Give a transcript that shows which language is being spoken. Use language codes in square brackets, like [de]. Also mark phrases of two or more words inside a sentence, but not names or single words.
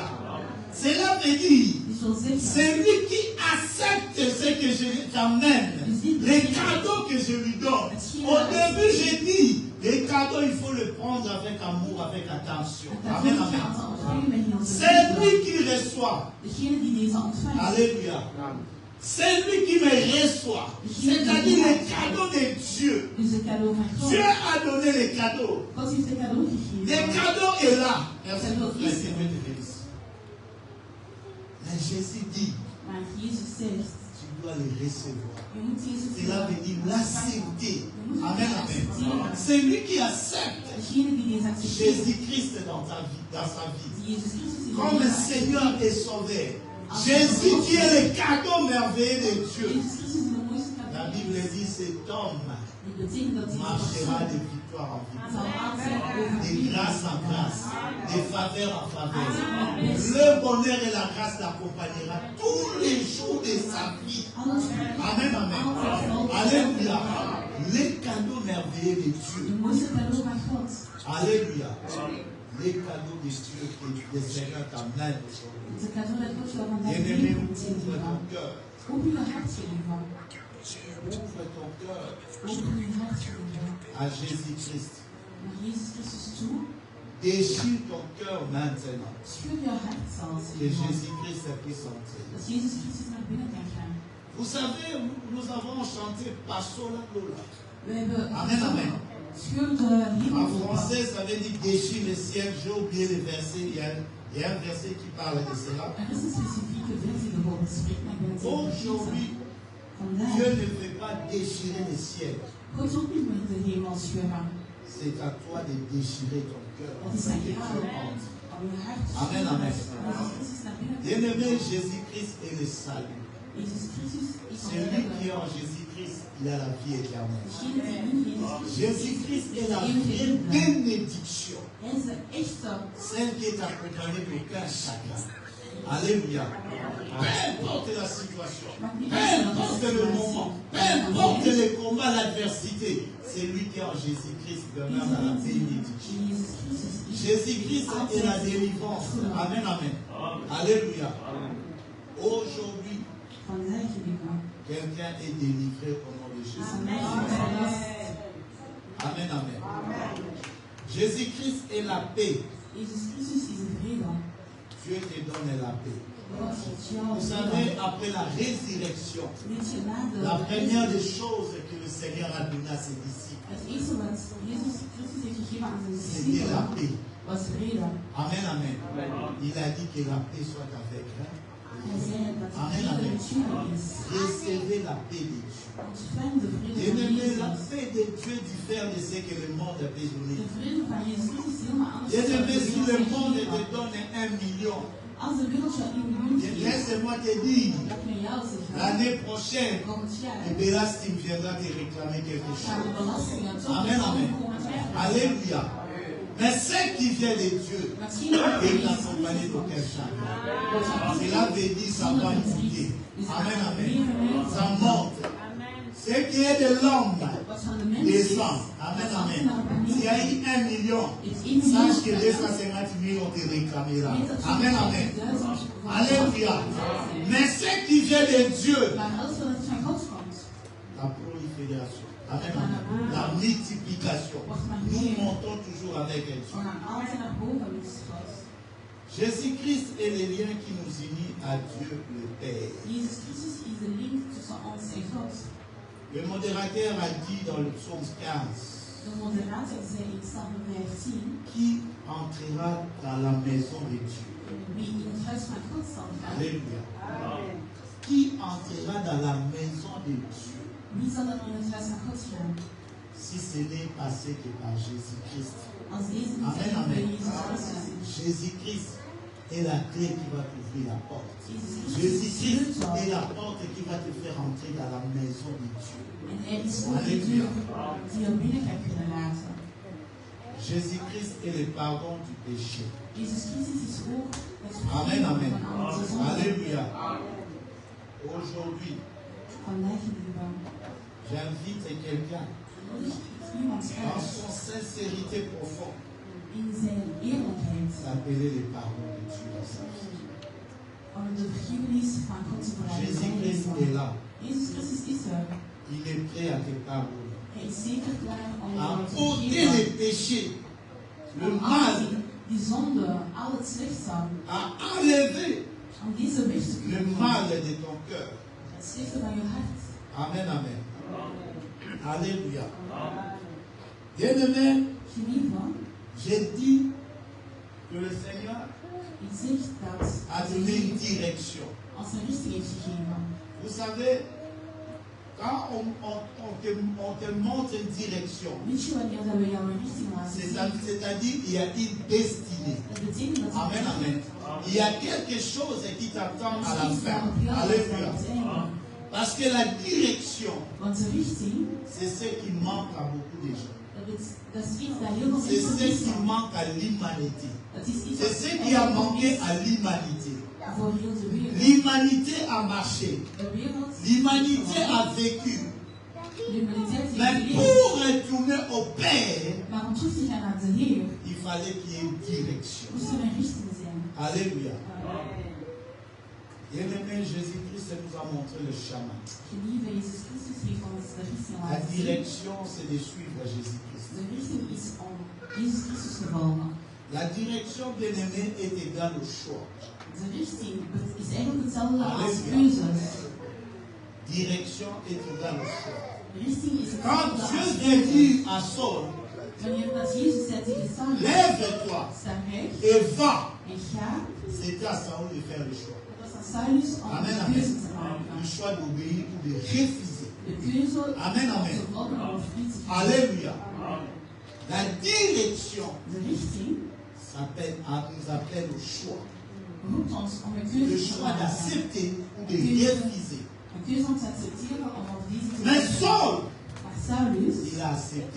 [fr] Cela veut dire, c'est lui qui accepte ce que je t'amène, les cadeaux que je lui donne. Au début, j'ai dit, les cadeaux, il faut le prendre avec amour, avec attention. Amen, amen. C'est lui qui reçoit. [nl] Degene die deze ontvangt. [fr] Alléluia. C'est lui qui me reçoit. C'est-à-dire le cadeau de Dieu. [nl] Dus het cadeau van God. [fr] Dieu a donné les cadeaux. [nl] God heeft de cadeau [fr] Le [nl] gegeven. [fr] cadeau est là. Mais Jésus dit, [nl] Maar Jezus zegt, [fr] tu dois les recevoir. [nl] je moet Jezus [fr] Cela veut dire l'accepter. Amen, amen. [nl] accepteren. [fr] C'est lui qui accepte [nl] Degene die deze accepteert, [fr] Jésus-Christ dans ta vie, dans sa vie. [nl] die Jezus Christus in [fr] Comme [nl] zijn [fr] Seigneur et Sauveur. Jésus qui est le cadeau merveilleux de Dieu. [nl] Jezus Christus is de mooiste [fr] La [nl] cadeau. [fr] Bible dit cet homme [nl] Dit betekent dat hij [fr] marchera de victoire en [nl] zal [fr] victoire, [nl] aanzetten over [fr] de grâce en grâce, de faveur en faveur. Le bonheur et la grâce l'accompagnera tous les jours de sa vie. [nl] alles. [fr] Amen, amen. Alléluia. Les cadeaux merveilleux de [nl] De [fr] Dieu. [nl] mooiste cadeau van God. [fr] Alléluia. Les cadeaux de Dieu que le Seigneur t'amène aujourd'hui. [nl] Het is een cadeau dat God jou vandaag [fr] Bien-aimé, [nl] meegeeft in [fr] ouvre [nl] je [fr] ton [nl] leven. [fr] cœur. [nl] Open je hart voor je man. [fr] Ouvre ton cœur [nl] Open je hart voor je man. [fr] à Jésus-Christ. [nl] Naar Jezus Christus toe. [fr] Déchire ton cœur maintenant. [nl] Schud je hart zelfs. [fr] Que Jésus-Christ puisse entrer. [nl] Dat Jezus Christus naar binnen kan gaan. [fr] Vous savez, nous avons chanté Passola Lola. [nl] We hebben [fr] Amen, amen. [nl] schuld [fr] En français, ça veut dire déchire le ciel. J'ai oublié le verset. Il y a un verset qui parle de cela. [nl] Er is een specifieke versie bijvoorbeeld spreekt, maar ik ben het zeker [fr] Aujourd'hui, [nl] vandaag. [fr] Dieu ne veut pas déchirer le ciel. [nl] God wil niet met de hemel scheuren. [fr] C'est à toi de déchirer ton cœur. [nl] Het is aan jou om je hart te [fr] Amen, [nl] scheuren. [fr] amen. [nl] Jezus Christus naar binnen te [fr] Bien-aimé, Jésus-Christ est le salut. [nl] Jezus Christus is [fr] Celui qui est en Jésus-Christ, il a la vie éternelle. [nl] degene die in Jezus Christus [fr] Jésus-Christ est la vraie bénédiction. [nl] Hij is de echte. [fr] Celle qui est accompagnée d'aucun chagrin. Alléluia. Peu importe la situation, peu importe le moment, peu importe les combats, l'adversité, c'est lui qui est en Jésus-Christ demeure dans la bénédiction. [nl] Jezus Christus is [fr] Jésus-Christ est la délivrance. Amen, amen. Alléluia. Aujourd'hui, [nl] vandaag geliefde. [fr] quelqu'un est délivré au nom de Jésus. Amen, amen. Jésus-Christ est la paix. [nl] Jezus Christus is de vrede. [fr] Dieu te donne la paix. [nl] God geeft jou [fr] Vous savez, après la résurrection, [nl] Weet je, na [fr] la [nl] de [fr] première des choses que le Seigneur a donné à ses disciples, [nl] het eerste wat Jezus Christus heeft gegeven aan zijn [fr] c'était la [nl] discipelen [fr] paix. [nl] was vrede. [fr] Amen, amen. Il a dit que la paix soit avec vous. [nl] Hij zei dat de [fr] Amen, [nl] vrede [fr] amen. [nl] met jullie is. [fr] Recevez la paix de Dieu. [nl] Ontvang de vrede van [fr] Bien-aimé, la [nl] Jezus. [fr] paix de Dieu diffère de ce que le monde a besoin. [nl] De vrede van Jezus Christus is helemaal anders dan [fr] Bien-aimé, [nl] de [fr] si [nl] wereld [fr] le [nl] heeft [fr] monde te [nl] gegeven. [fr] donne 1 million, [nl] Als de wereld jou 1 miljoen geeft, [fr] laisse-moi te dire, [nl] dat met jou zeggen, [fr] l'année prochaine, [nl] komend jaar [fr] et Belastim viendra te réclamer quelque [nl] gaan de [fr] chose. [nl] belastingen toch [fr] Amen, amen. [nl] komen vragen. [fr] Alléluia. Mais ce qui vient de Dieu [nl] Maar zie je wat [fr] est [nl] Jezus [fr] accompagné [nl] Christus [fr] d'aucun chagrin. [nl] is? [fr] Cela veut dire ça va monter. Amen, amen. Ça monte. Ce qui est de l'homme [nl] Wat van de mensen is, [fr] descend. Amen, amen. S'il y a eu 1 million, sache que 250 000 on te réclamera. Amen, amen. Alléluia. Mais ce qui vient de Dieu, [nl] Maar alles wat van God komt, [fr] la prolifération. Amen, amen. La multiplication. Nous montons toujours avec [nl] we [fr] Dieu. [nl] gaan altijd naar boven met God. [fr] Jésus-Christ est le lien qui nous unit à Dieu le Père. [nl] Jezus Christus is de link tussen ons en God. [fr] Le modérateur a dit dans le psaume 15, [nl] De moderator zei in Psalm 15, [fr] qui entrera dans la maison de Dieu. [nl] wie in het huis van God zal gaan. [fr] Alléluia. Qui entrera dans la maison de Dieu [nl] Wie zal er in het huis van God gaan? [fr] si ce n'est passé que par Jésus-Christ. [nl] Als deze niet [fr] Amen, [nl] zijn bij [fr] amen. [nl] Jezus Christus is. [fr] Jésus-Christ est la clé qui va t'ouvrir la porte. [nl] Jezus Christus is [fr] Jésus-Christ [nl] de [fr] est [nl] sleutel. [fr] la porte qui va te faire entrer dans la maison de Dieu. [nl] En hij is ook de deur die je binnen kan kunnen laten. [fr] Jésus-Christ est le pardon du péché. [nl] Jezus Christus is ook het [fr] Amen, [nl] vergeven [fr] amen. [nl] van onze zonden. [fr] Alléluia. Aujourd'hui, [nl] Vandaag lieve, [fr] j'invite quelqu'un [nl] nodig ik iemand [fr] dans [nl] uit [fr] son sincérité profonde [nl] in zijn eerlijkheid [fr] d'appeler le pardon de Dieu dans sa vie. [nl] om de vergiffenis van God te vragen. [fr] Jésus-Christ est là. [nl] Jezus Christus is er. [fr] Il est prêt à te pardonner. [nl] Hij is zeker klaar om [fr] À [nl] jou te [fr] ôter [nl] vergeven. [fr] les péchés, le mal [nl] die Sonde, al het slechte, [fr] à enlever [nl] om deze weg te [fr] le [nl] kunnen [fr] mal [nl] doen. [fr] de ton cœur. [nl] Het slechte van je hart. [fr] Amen, amen. Alléluia. Bien-aimé, [nl] Geliefde, [fr] j'ai dit que le Seigneur [nl] ik zeg dat [fr] a donné une direction. [nl] als een richting heeft gegeven. [fr] Vous savez, quand on te montre une direction, [nl] Weet je wanneer dat we jou een richting laten zien? [fr] c'est-à-dire il y a une destinée. [nl] Dat betekent dat [fr] Amen, amen. Il y a quelque chose qui t'attend à la fin. Alléluia. Parce que la direction, [nl] Want de richting, [fr] c'est ce qui manque à beaucoup de gens. [nl] dat is iets dat heel veel [fr] C'est [nl] mensen [fr] ce qui [nl] missen. [fr] manque à l'humanité. [nl] Dat is iets [fr] C'est ce qui a manqué à l'humanité. [nl] voor heel de wereld. [fr] L'humanité a marché. [nl] De wereld, [fr] L'humanité a vécu. [nl] l'humaniteit [fr] Mais [nl] heeft [fr] pour [nl] geleefd. [fr] retourner au Père, [nl] Maar om terug te gaan naar de Heer, [fr] il fallait qu'il y ait une direction. [nl] moest er een richting zijn. [fr] Alléluia. Bien-aimé, Jésus-Christ nous a montré le chemin. [nl] Geliefde Jezus Christus heeft ons de richting [fr] La [nl] laten zien. [fr] direction, c'est de suivre Jésus-Christ. [nl] De richting is om Jezus Christus te volgen. [fr] La direction, bien-aimé, est égale au choix. [nl] De richting is eigenlijk hetzelfde als [fr] Alléluia. [nl] keuzes. [fr] Direction est égale au choix. [nl] De richting is [fr] Quand [nl] hetzelfde [fr] Dieu [nl] als [fr] vient [nl] keuzes. [fr] dire à Saul, [nl] Wanneer dat Jezus zei tegen Saul, [fr] lève-toi [nl] sta recht [fr] et va, [nl] en ga, [fr] c'était à Saul de faire le choix. [nl] dat was aan Saulus om [fr] Amen, [nl] de [fr] amen. [nl] keuze te [fr] Le [nl] maken. [fr] choix d'obéir ou de refuser. [nl] De keuze [fr] Amen, amen. [nl] te volgen of niet te volgen. [fr] Alléluia. La direction [nl] De richting [fr] nous appelle au choix. [nl] roept ons om een [fr] Le [nl] keuze te [fr] choix [nl] maken. [fr] d'accepter ou de refuser. [nl] Een keuze om te accepteren om op deze te [fr] Mais [nl] volgen. [fr] Saul, [nl] Maar Saulus [fr] il a accepté.